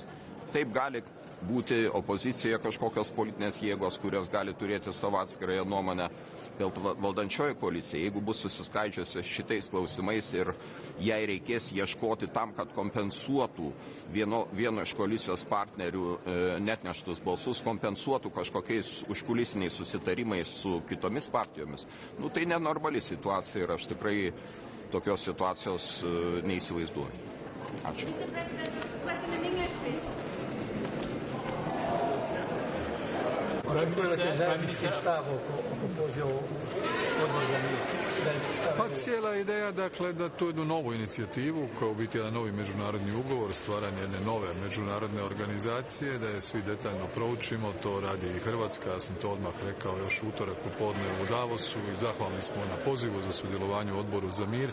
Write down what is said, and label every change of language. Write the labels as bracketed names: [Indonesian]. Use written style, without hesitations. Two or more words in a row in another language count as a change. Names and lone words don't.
[Lithuanian] Taip gali būti opozicijoje kažkokios politinės jėgos, kurios gali turėti savo atskirąją nuomonę, dėl valdančioji koalicija, jeigu bus susiskaidžiusi šitais klausimais ir jai reikės ieškoti tam, kad kompensuotų vieno iš koalicijos partnerių netneštus balsus, kompensuotų kažkokiais užkulisiniais susitarimais su kitomis partijomis, tai nenormali situacija ir aš tikrai tokios situacijos neįsivaizduoju. Ačiū. [Croatian] Pa cijela ideja, dakle, da tu jednu novu inicijativu, koja u biti jedan novi međunarodni ugovor, stvaranje jedne nove međunarodne organizacije, da je svi detaljno proučimo, to radi i Hrvatska, ja sam to odmah rekao još utorak popodne u Davosu i zahvalni smo na pozivu za sudjelovanje u odboru za mir.